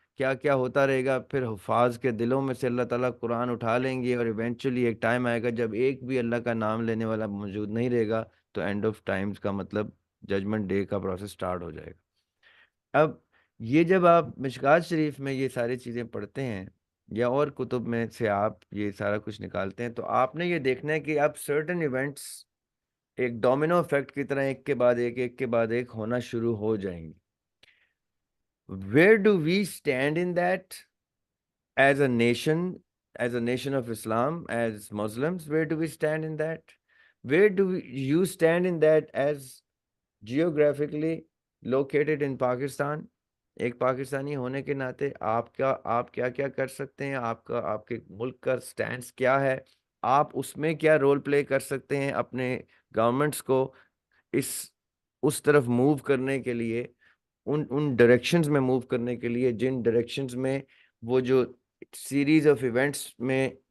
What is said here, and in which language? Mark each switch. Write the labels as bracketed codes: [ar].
[ur] کیا کیا ہوتا رہے گا، پھر حفاظ کے دلوں میں سے اللہ تعالیٰ قرآن اٹھا لیں گے، اور ایونچولی ایک ٹائم آئے گا جب ایک بھی اللہ کا نام لینے والا موجود نہیں رہے گا، تو اینڈ آف ٹائمز کا مطلب ججمنٹ ڈے کا پروسیس سٹارٹ ہو جائے گا۔ اب یہ جب آپ مشکات شریف میں یہ ساری چیزیں پڑھتے ہیں یا اور کتب میں سے آپ یہ سارا کچھ نکالتے ہیں، تو آپ نے یہ دیکھنا ہے کہ اب سرٹن ایونٹس ایک ڈومینو افیکٹ کی طرح ایک کے بعد ایک، ایک کے بعد ایک ہونا شروع ہو جائیں گے۔ [en] Where do we stand in that as a nation, as a nation of Islam, as Muslims? Where do we stand in that? Where do you stand in that as geographically located in Pakistan? [ur] ایک پاکستانی ہونے کے ناطے آپ کیا کیا کر سکتے ہیں، آپ کے ملک کا سٹینس کیا ہے، آپ اس میں کیا رول پلے کر سکتے ہیں اپنے گورنمنٹس کو اس طرف موو کرنے کے لیے، ان ڈائریکشنز میں موو کرنے کے لیے جن ڈائریکشنز میں وہ جو سیریز آف ایونٹس میں